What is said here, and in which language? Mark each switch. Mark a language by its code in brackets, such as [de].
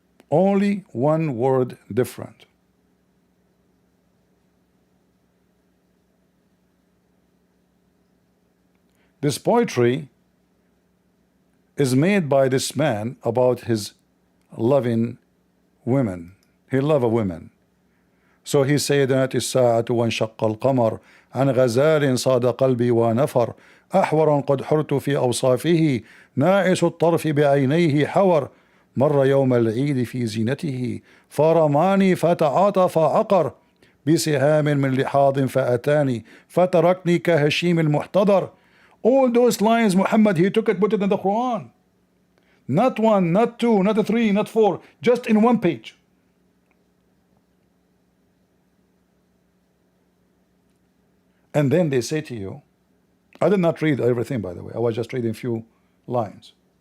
[en] Only one word different. This poetry is made by this man about his loving women. He loved women. So he said that [ar] الساعة وانشق القمر عن غزال صاد قلبي ونفر أحور قد حرت في أوصافه ناعس الطرف بعينيه حور مر يوم العيد في زينته فرماني فتعاطف عقر بسهام من لحاظ فأتاني فتركني كهشيم المحتضر. [en] All those lines, Muhammad, he took it, put it in the Quran. Not one, not two, not three, not four, just in one page. And then they say to you, I did not read everything, by the way. I was just reading a few lines.